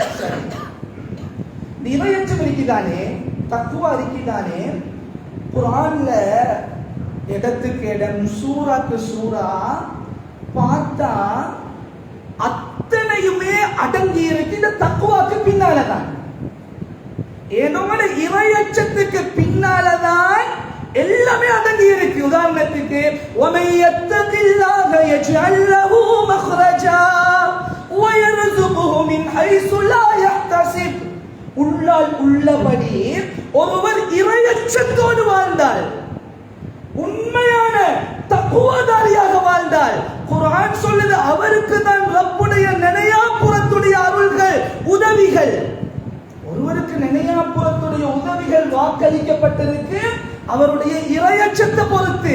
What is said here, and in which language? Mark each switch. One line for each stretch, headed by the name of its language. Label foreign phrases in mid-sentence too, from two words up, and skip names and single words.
Tamil: இறையச்சம் இருக்குதானே, தக்வா இருக்குதானே, குர்ஆன்ல இடத்துக்கு இடம், சூறாக்கு சூறா பார்த்தா அத்தனையுமே அடங்கி இருக்கு இந்த தக்வாக்கு பின்னாலதான். என்னோட இறையச்சத்துக்கு பின்னாலதான் எல்லாமே அடங்கி இருக்கு.
Arabic: உதாரணத்துக்கு وَمَن يَتَّقِ اللَّهَ يَجْعَل لَّهُ مَخْرَجًا وَيَرْزُقْهُ مِنْ حَيْثُ لَا يَحْتَسِبُ.
Tamil: உள்ளால் உள்ளபடி ஒருவர் இறையச்சத்தோடு வாழ்ந்தால், உண்மையான தக்வாதாரியாக வாழ்ந்தால், குர்ஆன் சொல்லுது அவருக்கு தான் ரப்புடைய நினையாப்புறத்துடைய அருள்கள், உதவிகள். ஒருவருக்கு நினையாப்புறத்துடைய உதவிகள் வாக்களிக்கப்பட்டிருக்கு அவருடைய இறையச்சத்தை பொறுத்து.